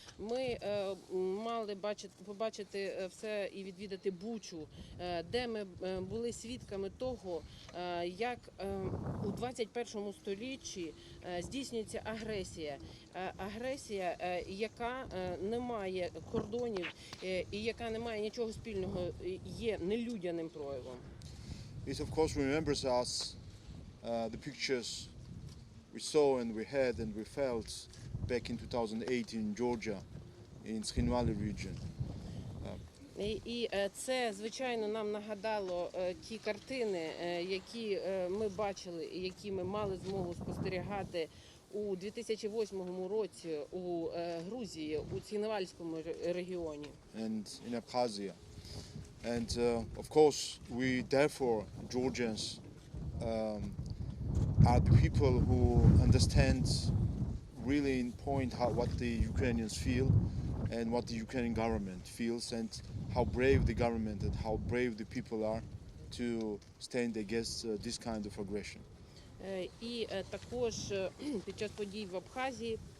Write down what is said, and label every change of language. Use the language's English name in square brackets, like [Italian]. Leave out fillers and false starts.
[Ukrainian] Ми мали побачити все і відвідати Бучу, де ми були свідками того, як у 21 столітті здійснюється агресія, яка не має кордонів і яка не має нічого спільного, є нелюдяним проявом. [English] It of course remembers us the pictures we saw and we had and we felt back in 2008 in Georgia, in Schinvali region. [Ukrainian] І це, звичайно, нам нагадало ті картини, які ми бачили і які ми мали змогу спостерігати у 2008 році у Грузії, у Цхінвальському регіоні. [English] And in Abkhazia. And of course we therefore, Georgians, are the people who understand really in point what the Ukrainians feel and what the Ukrainian government feels and how brave the government and how brave the people are to stand against this kind of aggression. [Ukrainian] І також під час подій в Абхазії.